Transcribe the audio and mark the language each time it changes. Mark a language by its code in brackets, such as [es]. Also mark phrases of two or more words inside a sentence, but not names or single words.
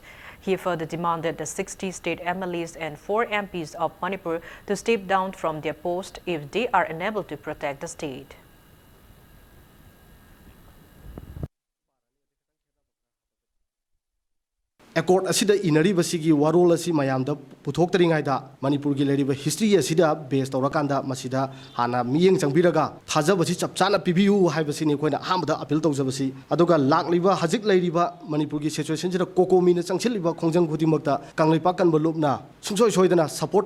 [en] He further demanded the 60 state MLAs and 4 MPs of Manipur to step down from their post if they are unable to protect the state. [mni] Accord asida inari basigi warol asi mayamda puthoktaringaida Manipur gi leriba history asida based tawrakanda masida hana miyeng changbiraga thajabasi chapchana pibiu haibasini koina hamda appeal tawjabasi aduga lakliba hajik leriba Manipur gi situation jira kokomi na changchiliba khongjang khutimakta Kangleipak Kanbalupna sungsoi soidana support